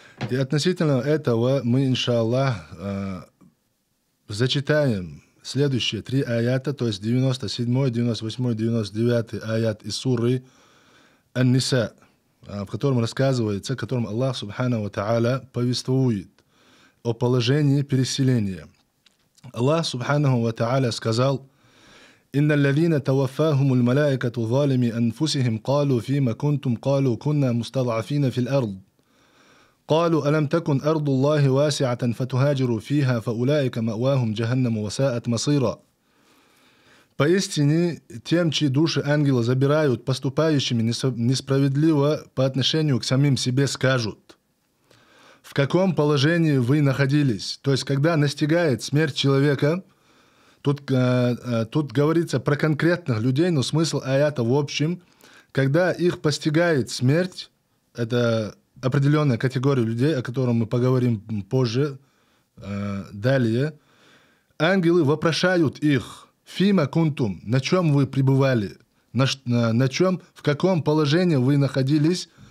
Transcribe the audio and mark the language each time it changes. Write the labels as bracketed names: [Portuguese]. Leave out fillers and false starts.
[Russian] И относительно этого мы, иншаллах, зачитаем следующие 3 аята, то есть 97, 98, 99 аят из суры Ан-Ниса, в котором рассказывается, в котором Аллах Субхану ва Тааля повествует о положении переселения. [Arabic] Аллах Субхану ва Тааля сказал: «Инна аллазина таваффахумул малаикату залими анфусихим калу фима кунтум калу кунна мустад'афина фил ард. قالوا ألم تكن أرض الله واسعة فتهاجروا فيها فأولئك مأواهم جهنم وساءت مصيرا». [Russian] Поистине, тем, чьи души ангелы забирают, поступающими несправедливо по отношению к самим себе, скажут: в каком положении вы находились? То есть, когда настигает смерть человека, тут говорится про конкретных людей, но смысл аята в общем, когда их постигает смерть, это определенная категория людей, о котором мы поговорим позже, далее, ангелы вопрошают их: [Arabic] «Фима кунтум», [Russian] на чем вы пребывали, на чем, в каком положении вы находились,